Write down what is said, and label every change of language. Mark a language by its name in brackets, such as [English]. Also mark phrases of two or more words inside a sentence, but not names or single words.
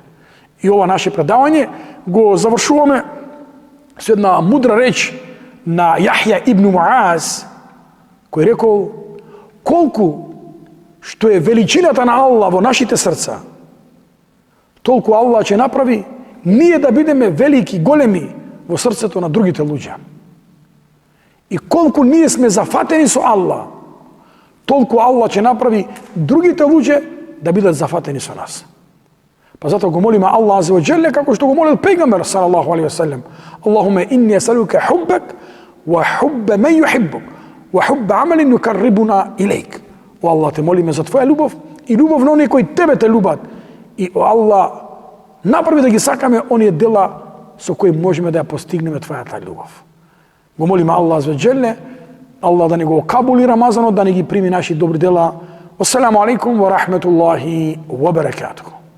[Macedonian] И ова наше предавање го завршуваме со една мудра реч на Јахја ибн Муаз, кој рекол: колку што е величината на Аллах во нашите срца, толку Аллах ќе направи ние да бидеме велики, големи во срцето на другите луѓе. И колку ние сме зафатени со Аллах, толку Аллах ќе направи другите луѓе да бидат зафатени со нас. Па затоа го молиме Аллах [Arabic] عز وجل, [Macedonian] како што го молил пегамбер [Arabic] صلى الله عليه وسلم: اللهم إني أسألك حبك وحب من يحبك وحب عمل يقربنا إليك. [Macedonian] О Аллах, те молиме за твоја љубов и љубов на оние кои тебе те љубат. И о Аллах, направи да ги сакаме оние дела со кои можеме да ја постигнеме твојата љубов. Го молиме Аллах [Arabic] عز وجل, [Macedonian] Аллах да ни го кабули Рамазанот, да ни ги прими наши добри дела. [Arabic] السلام عليكم ورحمة الله وبركاته.